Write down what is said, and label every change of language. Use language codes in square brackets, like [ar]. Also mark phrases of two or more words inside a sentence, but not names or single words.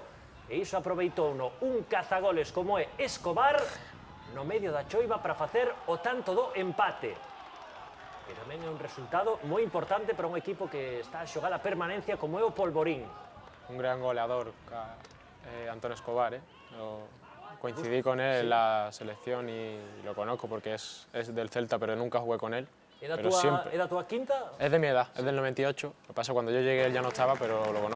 [gl] E iso aproveitouno un cazagoles como é Escobar no medio da choiva para facer o tanto do empate. E tamén é un resultado moi importante para un equipo que está a xogar a permanencia como é o Polvorín. Un gran goleador, Antón Escobar. [es] Coincidí con él en la selección y lo conozco porque es del Celta, pero nunca jugué con él. [gl] É da túa quinta? [es] Es de mi edad, es del 98. Lo que pasa es que cuando yo llegué él ya no estaba, pero lo conozco.